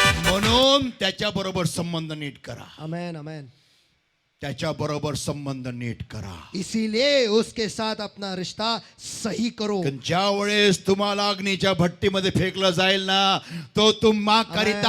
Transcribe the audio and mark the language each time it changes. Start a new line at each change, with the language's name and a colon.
Marathi: म्हणून त्याच्या बरोबर संबंध नीट करा. आमेन आमेन. त्याच्या बरोबर संबंध नीट करा.
Hindi: इसीलिए उसके साथ अपना रिश्ता सही करो.
Marathi: कारण ज्या वेळेस तुम्हाला अग्नीच्या भट्टीमध्ये फेकलं जाईल ना, तो तुम्हा करिता